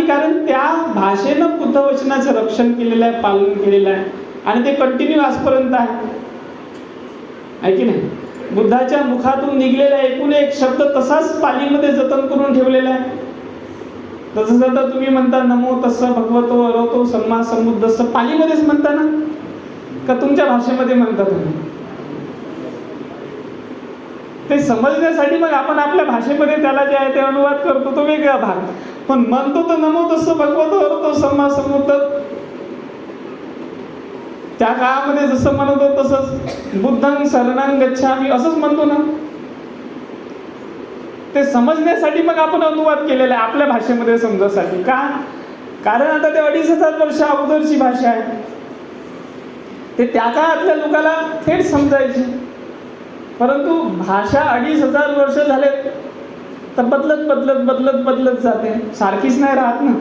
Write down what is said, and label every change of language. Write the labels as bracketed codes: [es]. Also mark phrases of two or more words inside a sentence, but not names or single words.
[mr] कारण त्या भाषेनं बुद्ध वचनाचं रक्षण केलेलं आहे, पालन केलेलं आहे, आणि ते कंटिन्यू आजपर्यंत आहे की नाही? बुद्धाच्या मुखातून निघलेला एकूण एक शब्द तसाच पालीमध्ये जतन करून ठेवलेला आहे. तसं आता तुम्ही म्हणता [pi] नमो तस्स भगवतो अरहतो सम्मा संबुद्धस्स, [mr] पालीमध्येच म्हणता ना, का तुमच्या भाषेमध्ये म्हणता तुम्ही? ते समजण्यासाठी मग आपण आपल्या भाषेमध्ये त्याला जे आहे ते अनुवाद करतो, तो वेगळा भाग. पण म्हणतो तर [pi] नमो तस्स भगवतो अरहतो सम्मा संबुद्ध. [mr] त्या काळामध्ये जसं म्हणत होतो तसंच [pi] बुद्धं शरणं गच्छामि [mr] असंच म्हणतो ना. ते समजण्यासाठी मग आपण अनुवाद केलेला आहे आपल्या भाषेमध्ये समजासाठी. का? कारण आता ते 2500 वर्ष अगोदरची भाषा आहे. ते त्या काळातल्या लोकांना थेट समजायची. परंतु भाषा 2500 वर्ष झाले तर बदलत बदलत बदलत बदलत जाते, सारखीच नाही राहत ना.